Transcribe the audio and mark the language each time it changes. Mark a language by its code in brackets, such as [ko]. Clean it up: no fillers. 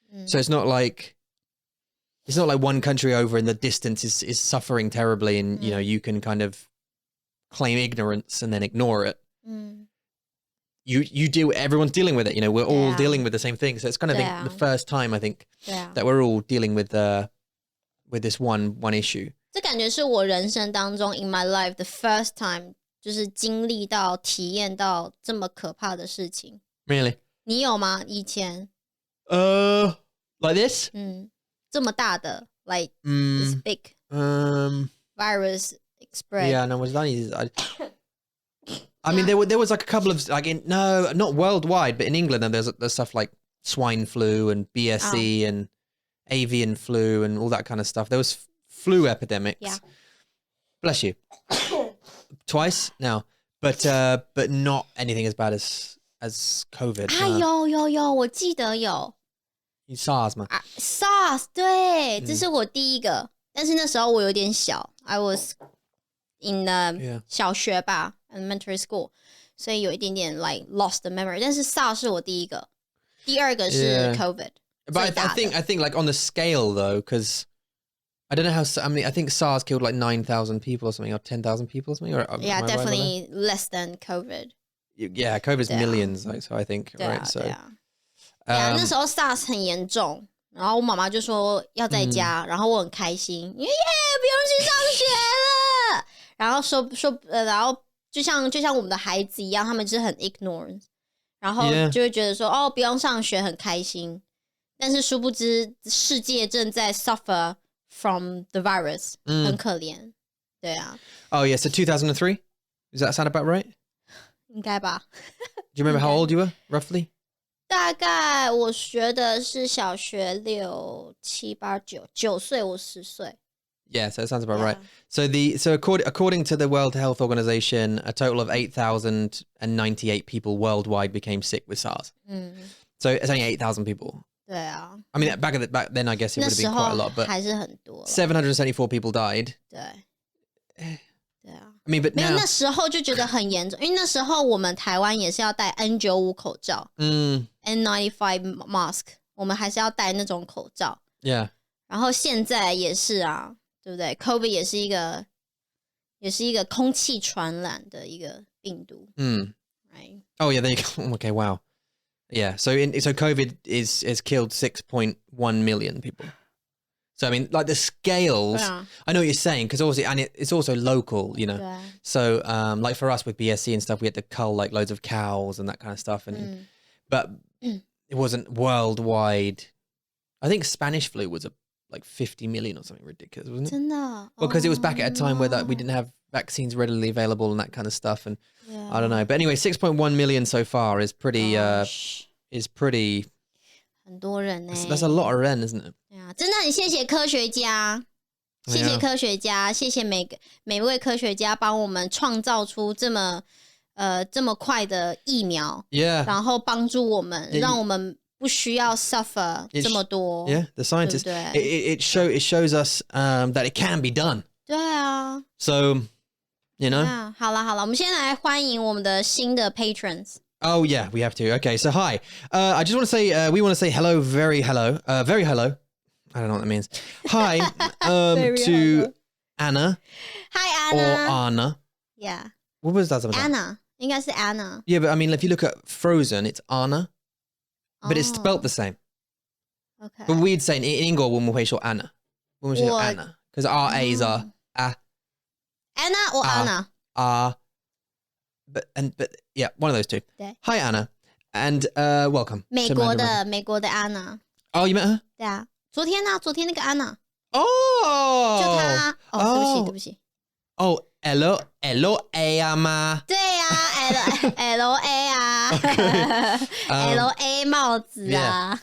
[en] So it's not like one country over in the distance is suffering terribly, and you can kind of claim ignorance and then ignore it. Everyone's dealing with it. We're all dealing with the same thing. So it's kind of the first time I think that we're all dealing with this one issue. [zh] 这感觉是我人生当中 [en] in my life the first time [zh] 就是经历到体验到这么可怕的事情。 [en] Really? [zh] 你有吗？以前 [en] like this? [zh] 这么大的 [en] like this big virus spread. Yeah, no, was that I mean, there was like a couple of no, not worldwide, but in England, there's stuff like swine flu and BSE and avian flu and all that kind of stuff. There was flu epidemics. Yeah. Bless you. Twice now, but not anything as bad as COVID. [zh] 有，我记得有。 SARS 吗？SARS 对，这是我第一个，但是那时候我有点小 ， [en] I was in [zh] 小學吧 ， [en] elementary school， [zh] 所以有一点点 [en] like lost the memory。 [zh] 但是 SARS 是我第一个，第二个是 COVID。 [en] But I think like on the scale though, because I don't know how. I mean, I think SARS killed like 9,000 people or something, or 10,000 people or something. Yeah, definitely less than COVID. Yeah, COVID's millions, like, so I think, right? So. [zh] 那时候 SARS 很严重，然后我妈妈就说要在家，然后我很开心，因为不用去上学了。然后然后就像我们的孩子一样，他们就是很 ignorant， 然后就会觉得说不用上学很开心，但是殊不知世界正在 [en] suffer from the virus， [zh] 很可怜。对啊。 [en] Oh yeah, so 2003? Does that sound about right? [zh] 应该吧。 [en] Do you remember how old you were, roughly? [zh] 大概我学的是小学6、7、8、9岁，我10岁。 [en] Yeah, so it sounds about right. So according to the World Health Organization, a total of 8,098 people worldwide became sick with SARS. So it's only 8,000 people. [zh] 对啊。 [en] I mean, back then, I guess it would have been quite a lot, but [zh] 还是很多了。 [en] 774 people died. [zh] 对。对啊。 [en] I mean, but [zh] 没有 [en] now [zh] 那时候就觉得很严重，因为那时候我们台湾也是要戴 N95 口罩， [en] N95 mask， [zh] 我们还是要戴那种口罩。 [en] Yeah. [zh] 然后现在也是啊，对不对 ？COVID 也是一个空气传染的一个病毒。 [en] Right. Oh yeah, there you go. Okay, wow. Yeah. So COVID is killed 6.1 million people. So I mean, like the scales. Yeah. I know what you're saying because obviously, and it's also local, you know. Yeah. So like for us with BSc and stuff, we had to cull like loads of cows and that kind of stuff, and but it wasn't worldwide. I think Spanish flu was like 50 million or something ridiculous, wasn't it? [zh] 真的？ [en] Well, because it was back at a time where we didn't have vaccines readily available and that kind of stuff, and I don't know. But anyway, 6.1 million so far is pretty. Is pretty. [zh] 很多人呢。 [en] That's a lot of ren, isn't it? [zh] 对啊，真的很谢谢科学家，谢谢科学家，谢谢每位科学家帮我们创造出这么快的疫苗， [en] Yeah. [zh] 然后帮助我们，让我们不需要 suffer 这么多。 [en] Yeah, the scientists. [zh] 对不对？ [en] It shows us that it can be done. [zh] 对啊。 [en] So, you know. [zh] 好了，我们先来欢迎我们的新的 patrons。 [en] Oh yeah, we have to. Okay, so hi. I just want to say we want to say hello, very hello. I don't know what that means. Hi to Anna. Hi Or Anna. Anna. Yeah. What was that? [zh] Anna 应该是 Anna. [en] Yeah, but I mean, if you look at Frozen, it's Anna, but it's spelt the same. Okay. But we'd say in English, [zh] 我们会说 [en] Anna. 我们会说 Anna because our A's are Anna or Anna? But yeah, one of those two. [zh] 对。 [en] Hi Anna, and welcome. [zh] 美 [en] to [zh] 国 [en] Mandarin. [zh] 的 Anna. [en] Oh, you met her? [zh] 对啊，昨天那个 Anna， [en] Oh, [zh] 就她。哦，对不起。 [en] Oh, hello, A 吗？ [zh] 对啊 ，LA 啊，LA 帽子啊。